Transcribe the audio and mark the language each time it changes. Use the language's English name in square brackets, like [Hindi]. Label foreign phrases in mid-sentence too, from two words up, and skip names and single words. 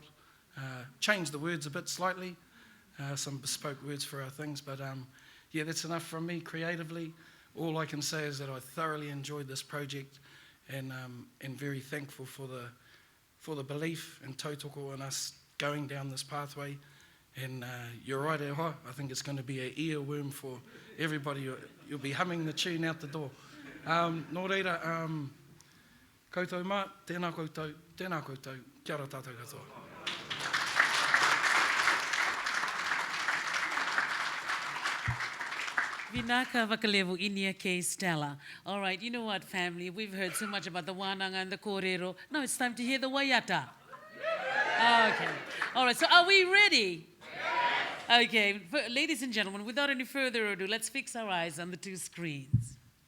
[English] Changed the words a bit slightly, some bespoke words for our things, but that's enough from me creatively. All I can say is that I thoroughly enjoyed this project, and very thankful for the belief and tautoko in us going down this pathway, And you're right, [Māori] e hoa. [English] I think it's going to be an earworm for everybody. You'll be humming the tune out the door. [Māori] Nō reira, koutou mā, tēnā koutou, kia ora tātou katoa. [Fijian] Vinaka Vakalevu Inia K. Stella. [English] All right, you know what, family? We've heard so much about the wānanga and the kōrero. Now it's time to hear the waiata. Okay. All right, so are we ready? Yes. Okay, ladies and gentlemen, without any further ado, let's fix our eyes on the two screens.